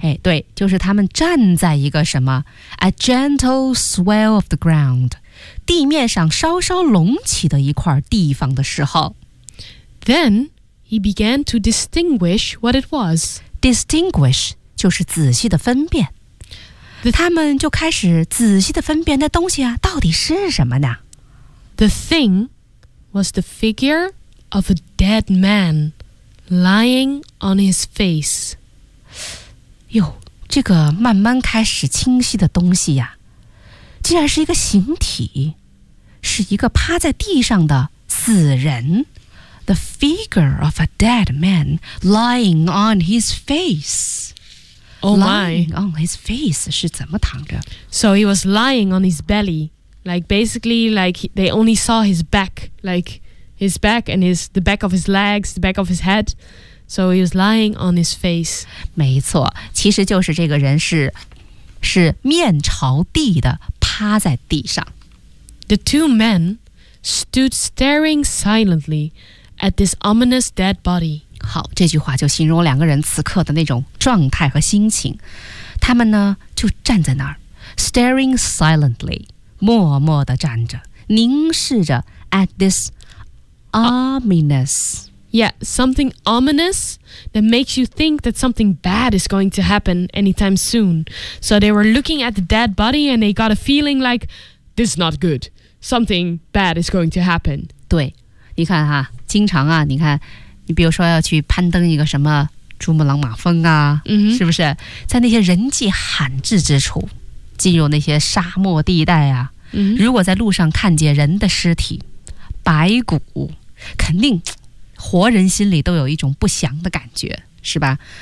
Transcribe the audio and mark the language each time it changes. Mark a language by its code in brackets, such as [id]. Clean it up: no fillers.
[zh] 哎，对，就是他们站在一个什么 [en] a gentle swell of the ground, [zh] 地面上稍稍隆起的一块地方的时候。 [en] Then he began to distinguish what it was. [zh] Distinguish 就是仔细的分辨。他们就开始仔细的分辨那东西啊到底是什么呢 [en] The thing was the figure of a dead man lying on his face. [zh] 哟，这个慢慢开始清晰的东西呀，竟然是一个形体，是一个趴在地上的死人。 [en] The figure of a dead man lying on his face. Oh my. Lying on his face [zh] 是怎么躺着 [en] ？So he was lying on his belly. Like basically, like they only saw his back, like his back and his, the back of his legs, the back of his head. So he was lying on his face. [zh] 没错，其实就是这个人是面朝地的趴在地上。 [en] The two men stood staring silently at this ominous dead body. [zh] 好，这句话就形容两个人此刻的那种状态和心情。他们呢就站在那儿 ， [en] staring silently， [zh] 默默地站着，凝视着 [en] at this ominous. Yeah, something ominous that makes you think that something bad is going to happen anytime soon. So they were looking at the dead body and they got a feeling like, this is not good. Something bad is going to happen. [zh] 对，你看哈，经常啊，你看，你比如说要去攀登一个什么珠穆朗玛峰啊、 [en] mm-hmm. [zh] 是不是？在那些人迹罕至之处，进入那些沙漠地带啊、 [en] mm-hmm. [zh] 如果在路上看见人的尸体，白骨，肯定活人心里都有一种不祥的感觉，是吧？